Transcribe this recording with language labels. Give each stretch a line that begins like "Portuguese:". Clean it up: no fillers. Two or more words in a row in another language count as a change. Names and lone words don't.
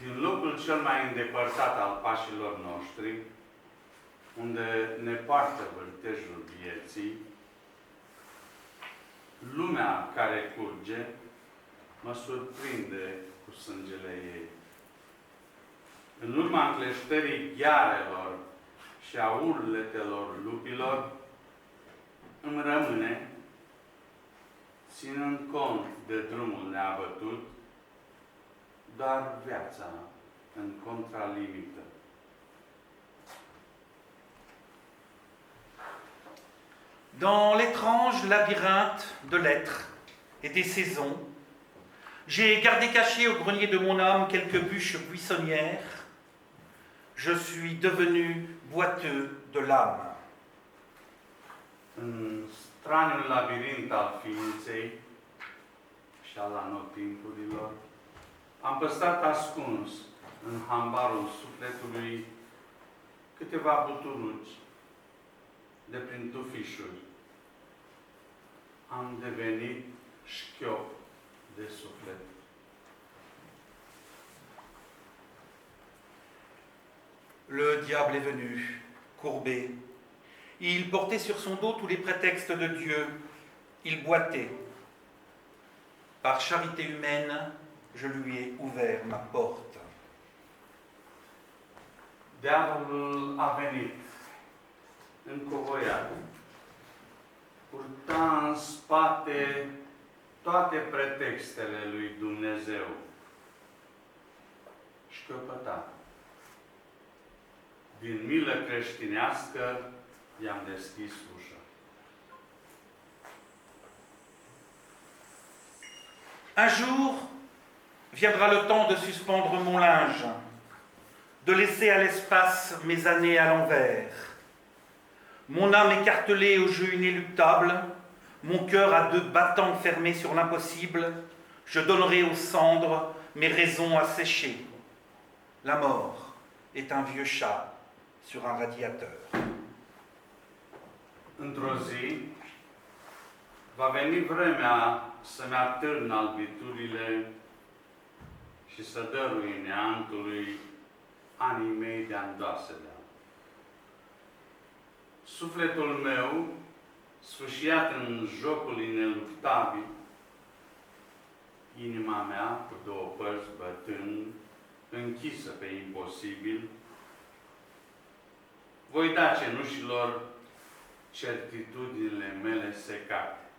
Romanian: din locul cel mai îndepărtat al pașilor noștri, unde ne poartă vârtejul vieții, lumea care curge mă surprinde cu sângele ei. În urma încleștării ghearelor și a urletelor lupilor, îmi rămâne, ținând cont de drumul neabătut, doar viața în contralimită.
French: Dans l'étrange labyrinthe de l'être et des saisons, j'ai gardé caché au grenier de mon âme quelques bûches buissonnières. Je suis devenu boiteux de l'âme.
Romanian: În straniul labirint al ființei și al anotimpurilor, am păstrat ascuns în hambarul sufletului câteva buturugi de prin tufișuri. Am devenit șchiop de suflet.
French: Le diable est venu, courbé. Il portait sur son dos tous les prétextes de Dieu. Il boitait. Par charité humaine, je lui ai ouvert ma porte.
Romanian: Diavolul a venit încovoiat, purta în spate toate pretextele lui Dumnezeu. Șchiopăta. Din milă creștinească i-am deschis ușa.
French: Un jour viendra le temps de suspendre mon linge, de laisser à l'espace mes années à l'envers. Mon âme écartelée au jeu inéluctable, mon cœur à deux battants fermés sur l'impossible, je donnerai aux cendres mes raisons asséchées. La mort est un vieux chat sur un radiateur.
Romanian: Într-o zi va veni vremea să-mi atârn albiturile și să dărui neantului anii mei de andoasele. Sufletul meu, sfâșiat în jocul ineluctabil, inima mea cu două părți bătând, închisă pe imposibil, voi da cenușilor certitudinile mele secate.